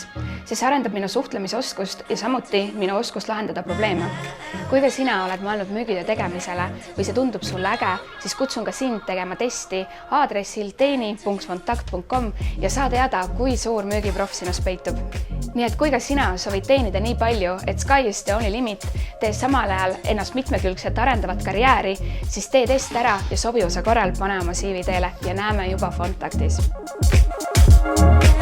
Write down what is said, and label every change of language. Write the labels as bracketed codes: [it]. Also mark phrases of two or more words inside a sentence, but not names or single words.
[et] See arendab minu suhtlemisoskust ja samuti minu oskust lahendada probleeme. Kui ka sina oled mõelnud müügitöö tegemisele või see tundub sulle äge, siis kutsun ka sind tegema testi aadressil teeni.fontakt.com ja saa teada, kui suur müügiproff sinust peitub. Nii et kui ka sina soovid teenida nii palju, et [en] sky is the only limit, [et] tee samal ajal ennast mitmekülgselt arendavat karjääri, siis tee test ära ja sobivuse korral pane oma CV teele ja näeme juba Fontaktis.